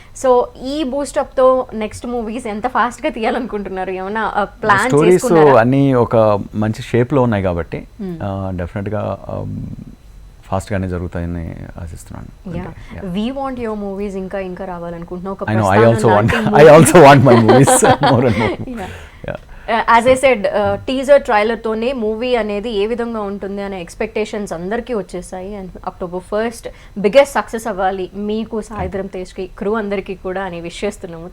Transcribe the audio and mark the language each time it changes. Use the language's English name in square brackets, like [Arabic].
[Telugu] So ఈ బూస్టప్తో next movies ఎంత ఫాస్ట్గా తీయాలనుకుంటున్నారు? ఏమైనా ప్లాన్ స్టోరీస్ అన్నీ ఒక మంచి షేప్లో ఉన్నాయి కాబట్టి డెఫినెట్గా ఫాస్ట్గానే జరుగుతాయని ఆశిస్తున్నాను. [English] we want your movies [Telugu] ఇంకా ఇంకా రావాలనుకుంటున్నాను. [English] I also want my movies more and more. As I said, [Telugu] teaser ట్రైలర్తోనే movie అనేది ఏ విధంగా ఉంటుంది అనే ఎక్స్పెక్టేషన్స్ అందరికీ వచ్చేసాయి. And October 1st biggest success అవ్వాలి మీకు, సాయిధరం తేజ్కి, క్రూ అందరికీ కూడా అని విష్ చేస్తున్నాము.